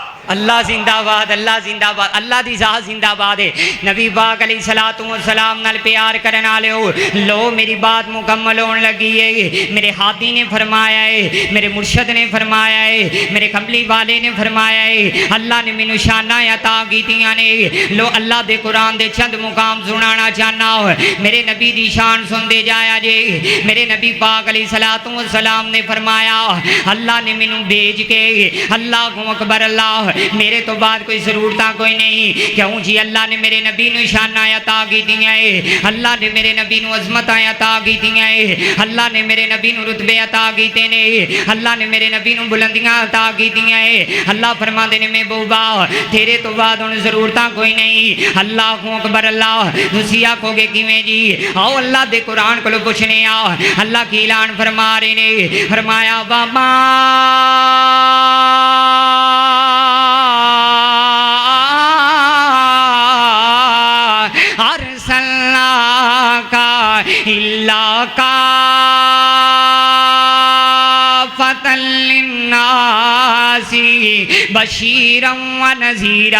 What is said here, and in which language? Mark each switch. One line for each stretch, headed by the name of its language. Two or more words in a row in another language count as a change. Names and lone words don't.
Punjabi: اللہ زندہ باد، اللہ زندہ باد، اللہ دی ذات زندہ باد ہے۔ نبی پاک
Arabic: علیہ الصلوۃ والسلام
Punjabi: نال پیار کرن والےو، لو میری بات مکمل ہون لگی ہے۔ میرے ہادی نے فرمایا ہے، میرے مرشد نے فرمایا ہے، میرے کملی والے نے فرمایا ہے، اللہ نے مینوں شاناں عطا کیتیاں نے۔ لو اللہ دے قرآن دے چند مقام سنانا چاہنا ہو، میرے نبی دی شان سن دے جایا جے۔ میرے نبی پاک
Arabic: علیہ الصلوۃ والسلام
Punjabi: نے فرمایا اللہ نے مینوں بھیج کے،
Arabic: اللہ اکبر اللہ،
Punjabi: میرے تو بعد کوئی ضرورتاں کوئی نہیں، کیوں جی اللہ نے میرے نبی نو شاناں عطا کیتیاں ہیں، اللہ نے میرے نبی نو عظمتاں عطا کیتیاں ہیں، اللہ نے میرے نبی نو رتبے عطا کیتے نے، اللہ نے میرے نبی نو بلندیاں عطا کیتیاں ہیں۔ اللہ فرماندے نے میں بوبا تیرے تو بعد ہن ضرورتاں کوئی نہیں۔
Arabic: اللہ اکبر اللہ،
Punjabi: تسی آکھو گے کیویں جی؟ آؤ اللہ دے قرآن کولوں پوچھنے آ، اللہ کی اعلان فرما رہے نے، فرمایا
Arabic: وما ارسلناک الا کافۃ للناس بشیرا ونذیرا۔